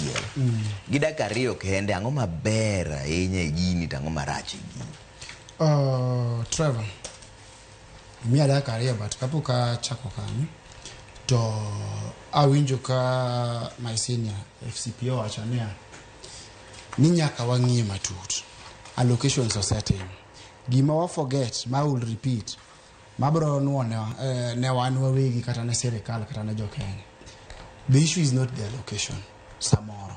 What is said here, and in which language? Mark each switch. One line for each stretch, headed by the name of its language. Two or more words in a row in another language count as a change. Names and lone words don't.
Luo (Kenya and Tanzania): Gi dakika 2 kende ang'o maber ahinya e gini to ang'o marach e gini? Trevor, miya dakika 2 but kapok achako kanyo to awinjo ka
English: my senior FCPO
Luo (Kenya and Tanzania): wacho ni nyaka wang'ie matut allocations osetim. Gima wa forget ma
English: will repeat
Luo (Kenya and Tanzania): mabro nuone ne wan wawegi kata ne sirikal kata ne jokenya.
English: The issue is not the allocation samoro.